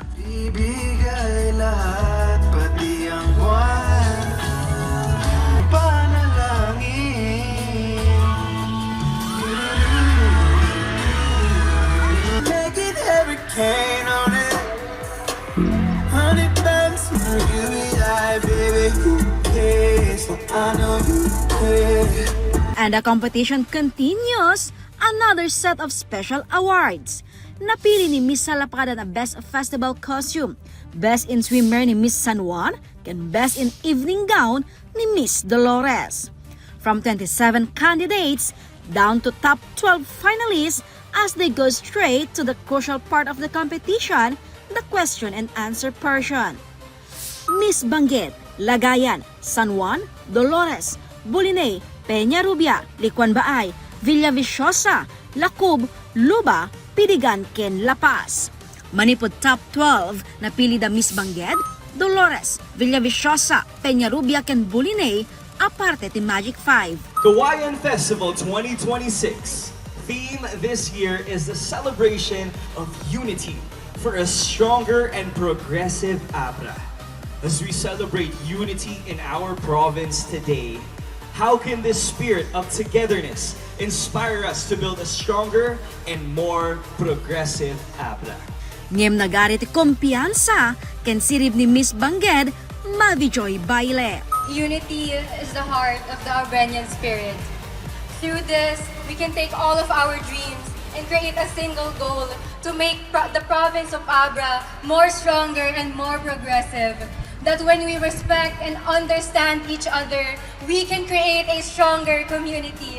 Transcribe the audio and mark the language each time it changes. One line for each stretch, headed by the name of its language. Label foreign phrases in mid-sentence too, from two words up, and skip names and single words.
Filipino: Ibigay lahat pati ang buwan, panalangin.
English: Make it hurricane on it. Honey buns, you and I, baby, who cares? I know you care. And the competition continues. Another set of special awards.
Filipino: Napili ni Miss Salapada na
English: Best Festival Costume, Best in Swimwear
Filipino: ni Miss San Juan,
English: and Best in Evening Gown
Filipino: ni Miss Dolores.
English: From 27 candidates down to top 12 finalists as they go straight to the crucial part of the competition, the question and answer portion.
Iloko: Miss Bangued, Lagayan, San Juan, Dolores, Bulinay, Peñarubia, Licuan Baay, Villaviciosa, Lakub, Luba, Piligan ken La Paz. Manipod top 12 napili da Miss Bangued, Dolores, Villaviciosa, Peñarubia ken Bulinay aparte ti Magic 5. Kawayan Festival 2026.
English: Theme this year is the celebration of unity for a stronger and progressive Abra. As we celebrate unity in our province today, how can this spirit of togetherness inspire us to build a stronger and more progressive Abra?
Iloko: Ngem nagari ti kumpiyansa ken sirib ni Miss Bangued Maveejoy Bayle.
English: Unity is the heart of the Abranian spirit. Through this, we can take all of our dreams and create a single goal to make the province of Abra more stronger and more progressive. That when we respect and understand each other, we can create a stronger community.